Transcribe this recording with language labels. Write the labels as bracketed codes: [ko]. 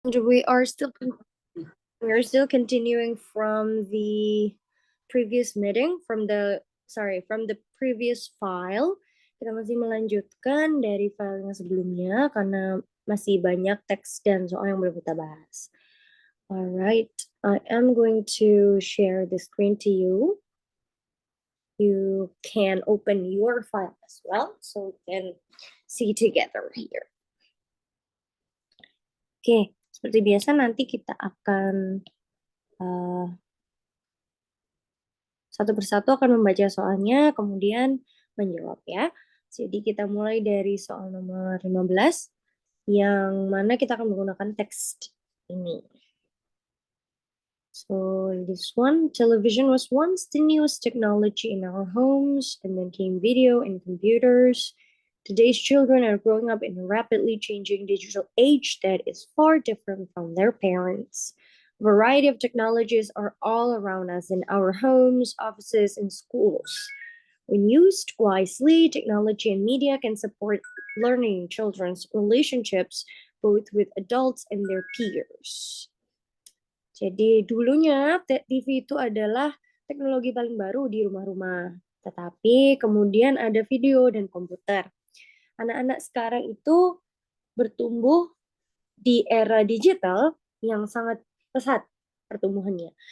[en] We are still continuing from the previous meeting, from the previous file. [id] Kita masih melanjutkan dari file yang sebelumnya karena masih banyak teks dan soal yang belum kita bahas. [en] Alright, I am going to share the screen to you. You can open your file as well, so we can see together here. [id] Oke, seperti biasa nanti kita akan satu persatu akan membaca soalnya, kemudian menjawab ya. Jadi kita mulai dari soal nomor 15, yang mana kita akan menggunakan teks ini. [en] So this one, television was once the newest technology in our homes, and then came video and computers. Today's children are growing up in a rapidly changing digital age that is far different from their parents. A variety of technologies are all around us in our homes, offices, and schools. When used wisely, technology and media can support learning children's relationships both with adults and their peers. [id] Jadi dulunya TV itu adalah teknologi paling baru di rumah-rumah. Tetapi kemudian ada video dan komputer. Anak-anak sekarang itu bertumbuh di era digital yang sangat pesat pertumbuhannya.